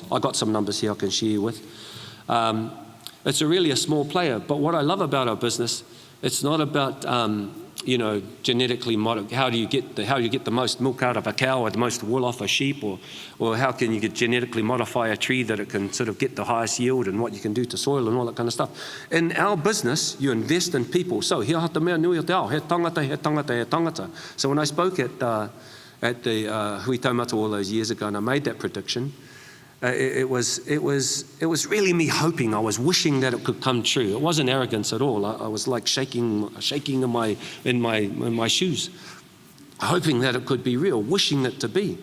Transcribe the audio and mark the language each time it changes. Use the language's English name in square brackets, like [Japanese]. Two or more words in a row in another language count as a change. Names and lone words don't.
[English] I got some numbers here I can share you with. It's really a small player, but what I love about our business, it's not about genetically modified. How do you get the most milk out of a cow or the most wool off a sheep, or how can you genetically modify a tree that it can sort of get the highest yield, and what you can do to soil and all that kind of stuff. In our business, you invest in people. [Māori] So he hata mea nui o te ao, he tangata, he tangata, he tangata. [English] So when I spoke at the Hui Taumata all those years ago, and I made that prediction, it was really me hoping. I was wishing that it could come true. It wasn't arrogance at all. I was like shaking in my shoes, hoping that it could be real, wishing it to be.